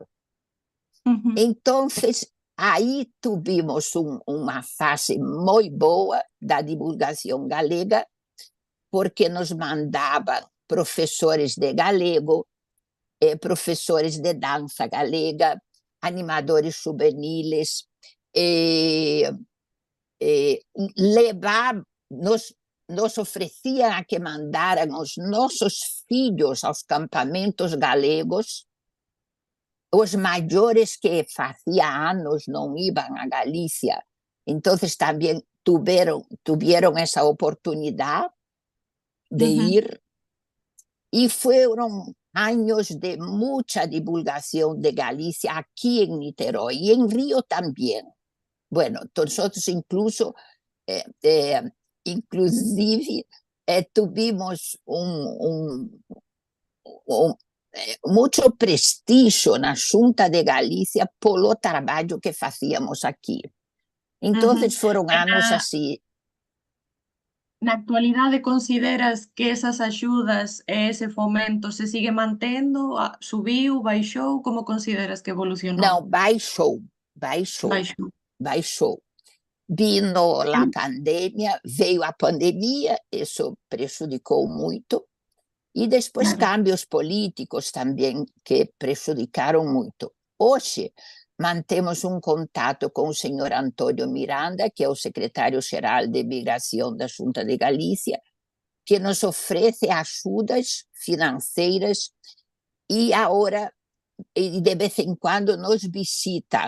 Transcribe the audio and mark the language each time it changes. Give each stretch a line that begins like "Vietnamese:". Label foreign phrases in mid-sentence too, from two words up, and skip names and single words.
Galician: Entonces, aí tuvimos unha fase moi boa da divulgación galega, porque nos mandaban profesores de galego, profesores de danza galega,
Spanish: animadores juveniles,
Galician: nos ofrecían a que mandaran os nosos fillos aos campamentos galegos. Os maiores que facía anos non iban a Galicia, entonces tamén tuvieron esa oportunidade de ir, e foron
Spanish: años de mucha divulgación de Galicia aquí en Niterói y en Río también. Bueno, nosotros inclusive tuvimos mucho prestigio
Galician: na Xunta de Galicia polo traballo que facíamos aquí. Entonces foron anos así. Na actualidade consideras que esas axudas e ese fomento se sigue mantendo? Subiu, baixou? Como consideras que evolucionou? Non, baixou.
Portuguese: Vino a pandemia, veio a pandemia, isso prejudicou muito, e depois cambios políticos também que prejudicaram muito. Hoje, mantemos um contato com o senhor Antônio Miranda, que é o secretário-geral de Migração da Xunta de Galícia, que nos oferece ajudas financeiras e agora, de vez em quando, nos visita.